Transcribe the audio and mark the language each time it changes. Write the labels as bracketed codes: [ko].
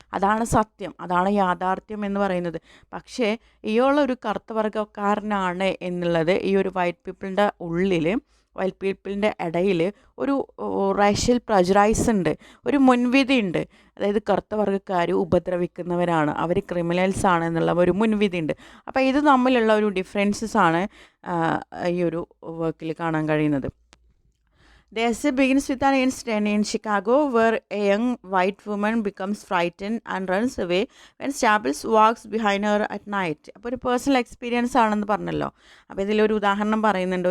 [ml] അതാണ് സത്യം, അതാണ് യാഥാർത്ഥ്യം എന്ന് പറയുന്നത്. പക്ഷേ ഇയാളൊരു കറുത്ത വർഗ്ഗക്കാരനാണ് എന്നുള്ളത് ഈ ഒരു വൈറ്റ് പീപ്പിളിൻ്റെ ഉള്ളിൽ, വൈറ്റ് പീപ്പിളിൻ്റെ ഇടയിൽ ഒരു റേഷ്യൽ പ്രജുഡൈസ് ഉണ്ട്, ഒരു മുൻവിധി ഉണ്ട്. അതായത് കറുത്ത വർഗ്ഗക്കാർ ഉപദ്രവിക്കുന്നവരാണ്, അവർ ക്രിമിനൽസ് ആണ് എന്നുള്ള ഒരു മുൻവിധി ഉണ്ട്. അപ്പോൾ ഇത് തമ്മിലുള്ള ഒരു ഡിഫറൻസസ് ആണ് ഈ ഒരു വർക്കിൽ കാണാൻ കഴിയുന്നത്. [en] The essay begins with an incident in Chicago where a young white woman becomes frightened and runs away when Staples walks behind her at night. [ml] അപ്പോൾ ഒരു പേഴ്സണൽ എക്സ്പീരിയൻസ് ആണെന്ന് പറഞ്ഞല്ലോ. അപ്പോൾ ഇതിലൊരു ഉദാഹരണം പറയുന്നുണ്ട്.